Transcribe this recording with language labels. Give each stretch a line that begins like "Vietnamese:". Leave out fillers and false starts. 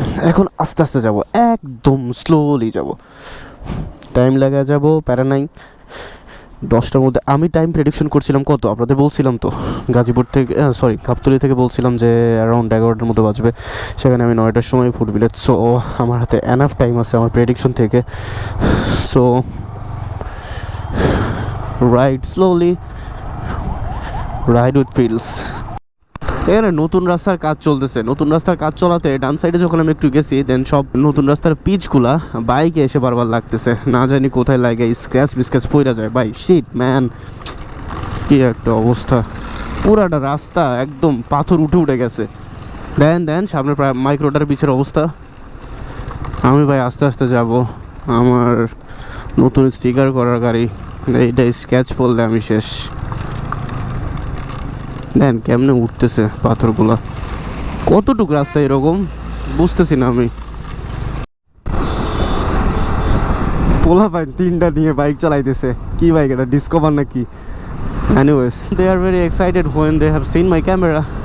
Bangla: এখন আস্তে আস্তে যাব, একদম স্লোলি যাব, টাইম লাগা যাব, প্যারা নাই। 10টার মধ্যে আমি টাইম প্রেডিকশন করছিলাম কত, আপনাদের বলছিলাম তো গাজীপুর থেকে, সরি গাবতলী থেকে বলছিলাম যে অ্যারাউন্ড 11টার মতো বাজবে, সেখানে আমি 9টার সময় ফুড ভিলেজ। সো আমার হাতে এনাফ টাইম আছে আমার প্রেডিকশন থেকে। So
English: ride slowly, ride with feels.
Bangla: এখানে নতুন রাস্তার কাজ চলতেছে। নতুন রাস্তার কাজ চলাতে ডান সাইডে যখন আমি একটু গেছি, দেন সব নতুন রাস্তার পিচগুলা বাইকে এসে বারবার লাগতেছে, না জানি কোথায় লাগে, স্ক্র্যাচ বিস্ক্র্যাচ পড়ে যায় ভাই। শিট ম্যান, কি একটা অবস্থা, পুরাটা রাস্তা একদম পাথর উঠে উঠে গেছে। দেন সামনে প্রায় মাইক্রোটার পিছের অবস্থা। আমি ভাই আস্তে আস্তে যাব, আমার নতুন স্টিকার করার গাড়ি, এইটা স্ক্র্যাচ পড়লে আমি শেষ। দেন কেমনে উঠতেছে পাথরগুলা, কতটুক রাস্তা এরকম বুঝতেছি না আমি। পোলা ভাই 3টা নিয়ে বাইক চালাইতেছে, কি বাইক এটা, ডিসকভার নাকি?
English: Anyways, they are very excited when they have seen my camera.